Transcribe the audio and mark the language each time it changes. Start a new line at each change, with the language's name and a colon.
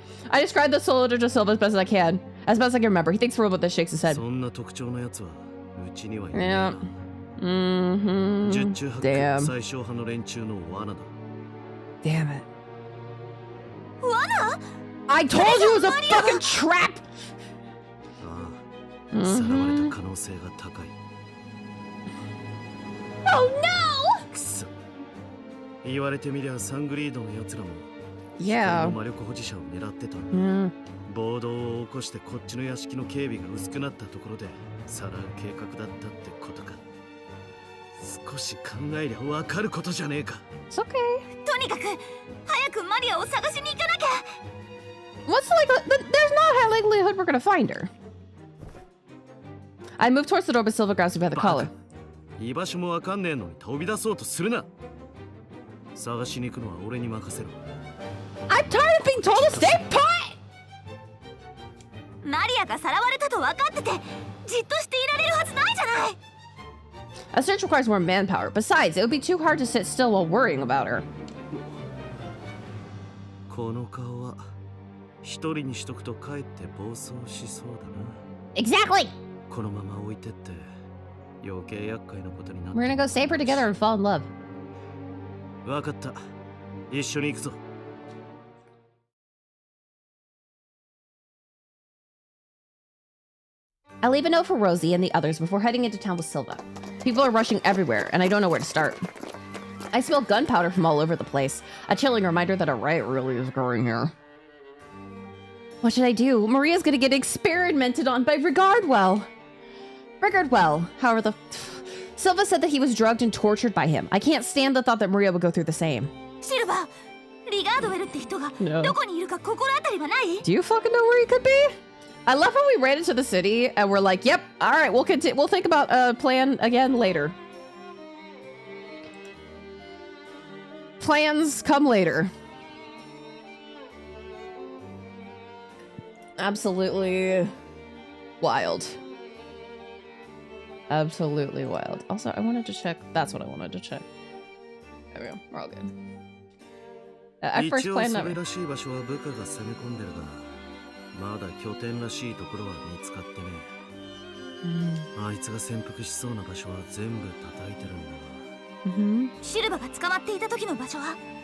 English: I described the soldier to Silva as best as I can. As best as I can remember. He thinks for a moment, then shakes his head.
Japanese: そんな特徴の奴はうちにはいない
English: Yeah.
Japanese: な。十中八九
English: Damn.
Japanese: 最小派の連中の罠だ。
English: Damn it.
Japanese: 罠？
English: I told you it was a fucking trap!
Japanese: ああ、さらわれた可能性が高い。
English: Oh no!
Japanese: くそ。言われてみりゃサングリードの奴らも
English: Yeah.
Japanese: 魔力保持者を狙ってた。暴動を起こしてこっちの屋敷の警備が薄くなったところでさらう計画だったってことか。少し考えりゃわかることじゃねえか。
English: It's okay.
Japanese: とにかく早くマリアを探しに行かなきゃ。
English: What's the likelihood? There's not a high likelihood we're gonna find her. I move towards the door, but Silva grabs me by the collar.
Japanese: 居場所もわかんねえのに飛び出そうとするな。探しに行くのは俺に任せろ。
English: I'm tired of being told to stay put!
Japanese: マリアがさらわれたと分かっててじっとしていられるはずないじゃない。
English: A search requires more manpower. Besides, it would be too hard to sit still while worrying about her.
Japanese: この顔は一人にしとくとかえって暴走しそうだな。
English: Exactly!
Japanese: このまま置いてって余計厄介なことになって。
English: We're gonna go save her together and fall in love.
Japanese: わかった。一緒に行くぞ。
English: I leave a note for Rosie and the others before heading into town with Silva. People are rushing everywhere, and I don't know where to start. I smell gunpowder from all over the place, a chilling reminder that a riot really is growing here. What should I do? Maria's gonna get experimented on by Regardwell. Regardwell, however, Silva said that he was drugged and tortured by him. I can't stand the thought that Maria would go through the same.
Japanese: シルバー、リガードウェルって人が
English: No.
Japanese: どこにいるか心当たりはない？
English: Do you fucking know where he could be? I love how we ran into the city and we're like, yep, all right, we'll continue. We'll think about a plan again later. Plans come later. Absolutely wild. Absolutely wild. Also, I wanted to check. That's what I wanted to check. There we go. We're all good. I first
Japanese: 一応
English: planned
Japanese: そ
English: that.
Japanese: れらしい場所は部下が攻め込んでるが、まだ拠点らしいところは見つかってね。あいつが潜伏しそうな場所は全部叩いてるんだが。シルバが捕まっていた時の場所は？